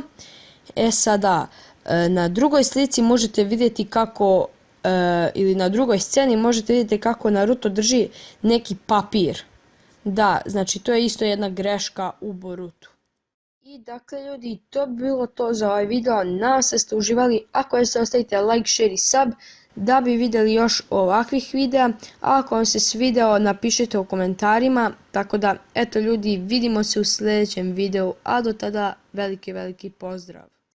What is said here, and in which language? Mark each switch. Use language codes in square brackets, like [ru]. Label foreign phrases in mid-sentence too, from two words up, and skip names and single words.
[bs] Sada, na drugoj slici možete vidjeti kako, ili na drugoj sceni možete vidjeti kako Naruto drži neki papir. Da, znači to je isto jedna greška u Borutu. I dakle ljudi, to bi bilo to za ovaj video, nadam se da ste uživali, ako jeste ostavite [en] like, share [bs] i sub da bi vidjeli još ovakvih videa, a ako vam se svideo napišite u komentarima, tako da eto ljudi, vidimo se u sljedećem videu, a do tada veliki pozdrav.